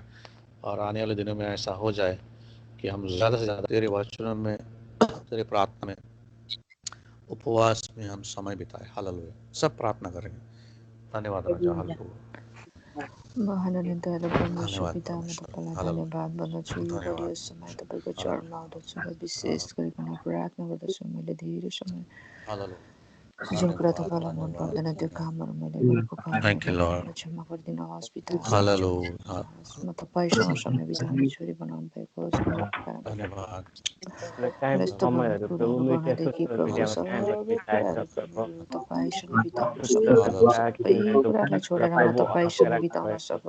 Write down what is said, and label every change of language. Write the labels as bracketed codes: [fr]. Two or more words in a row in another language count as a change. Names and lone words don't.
[hi] और आने वाले दिनों में ऐसा हो जाए कि हम ज़्यादा से ज़्यादा तेरे वचनों में, तेरे प्रार्थना में, उपवास में हम समय बिताए। हालेलुया। सब प्रार्थना करेंगे। धन्यवाद राजा। हालेलुया। [ne] महान दयालु परमेश्वर धन्यवाद पिता, म परमेश्वर। तपाईँलाई हालेलुया। धन्यवाद भन्दछु। यो बलियो समय तपाईँको चरणमा आउँदछु र विशेष गरिकन प्रार्थना गर्दछु। मैले धेरै समय हालेलुया। जुन कुरा धन्यवाद तपाईँलाई मन धन्यवाद पर्दैन त्यो धन्यवाद। कामहरू मैले गरेको [en] thank you [ne] पापहरूलाई लॉर्ड। मलाई क्षमा गरिदिनुहोस् पिता। मलाई क्षमा हालेलुया। गरिदिनुहोस्। म तपाईँसँग समय बिताउने छोरी बनाउनु भएको होस् भन्नुको कारण धन्यवाद। मलाई यस्तो कुराहरू गर्नदेखि प्रभु सबै कुराहरू प्रभु तपाईँसँग बिताउन सक्नु। सबै कुरालाई छोडेर म तपाईँसँग बिताउन सक्नु।